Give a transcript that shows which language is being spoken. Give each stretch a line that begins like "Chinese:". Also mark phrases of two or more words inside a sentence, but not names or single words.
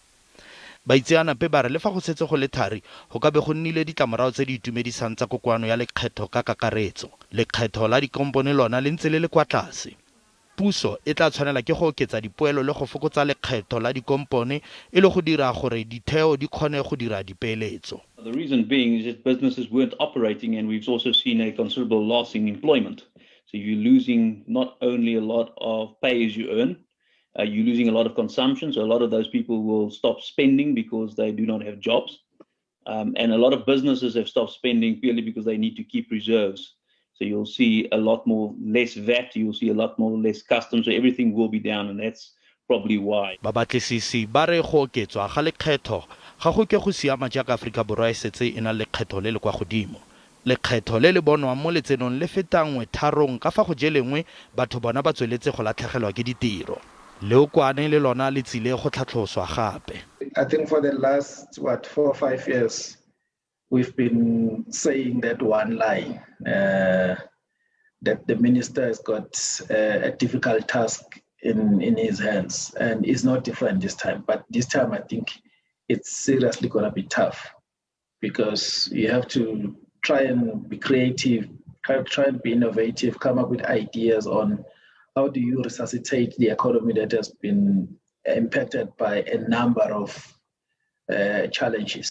Tswana: Baitseanape ba re le fa go setse go le thari go ka be go nnile ditlamorago tse di itumedisang tsa kokoano ya lekgetho ka kakaretso. Lekgetho la dikompone lona le ntse le le kwa tlase. Puso e tla tshwanela ke go oketsa dipoelo le go fokotsa lekgetho la dikompone e le go dira gore ditheo di kgone go dira dipeeletso.
English: The reason being is that businesses weren't operating, and we've also seen a considerable loss in employment. So you're losing not only a lot of pay as you earn, you're losing a lot of consumption. So a lot of those people will stop spending because they do not have jobs. And a lot of businesses have stopped spending purely because they need to keep reserves. So you'll see a lot more less VAT, you'll see a lot more less customs, so everything will be down, and that's probably why.
Tswana: Babatlisisi ba re go oketswa ga lekgetho ga go ke go siama jaaka Aforika Borwa e setse e na lekgetho le le kwa godimo. Lekgetho le le bonwang mo letsenong le fetangwe tharong ka fa go jelengwe batho bona ba tsweletse go latlhegelwa ke ditiro. Leokwane le lona le tsile go tlhatlhoswa gape.
English: I think for the last 4 or 5 years we've been saying that one line, that the minister has got a difficult task in his hands, and it's not different this time. But this time I think it's seriously going to be tough, because you have to try and be creative, try and be innovative, come up with ideas on how do you resuscitate the economy that has been impacted by a number of challenges.